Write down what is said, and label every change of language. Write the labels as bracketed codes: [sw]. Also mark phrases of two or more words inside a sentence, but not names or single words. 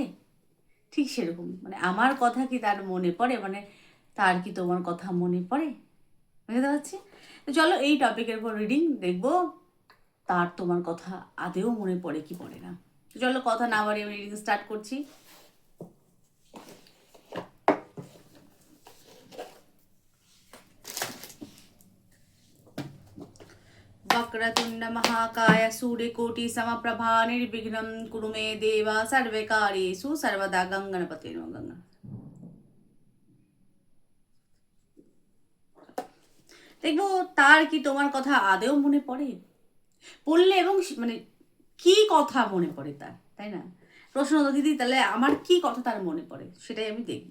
[bn] ঠিক সেরকম, মানে আমার কথা কি তার মনে পড়ে, মানে তার কি তোমার কথা মনে পড়ে? বুঝতে পারছি। তো চলো এই টপিকের উপর রিডিং দেখবো, তার তোমার কথা আদেও মনে পড়ে কি পড়ে না। তো চলো কথা না বাড়িয়ে আমি রিডিং স্টার্ট করছি। [sa] वक्रतुंड महाकाय सूर्यकोटि समप्रभा निर्विघ्नं कुरु मे देव सर्वकार्येषु सर्वदा गंगणपते नमः। [bn] गंगा দেখবো তার কি তোমার কথা আদেও মনে পড়ে, পড়লে এবং মানে কি কথা মনে পড়ে তার, তাই না? প্রশ্ন তো দিদি, তাহলে আমার কি কথা তার মনে পড়ে সেটাই আমি দেখবো।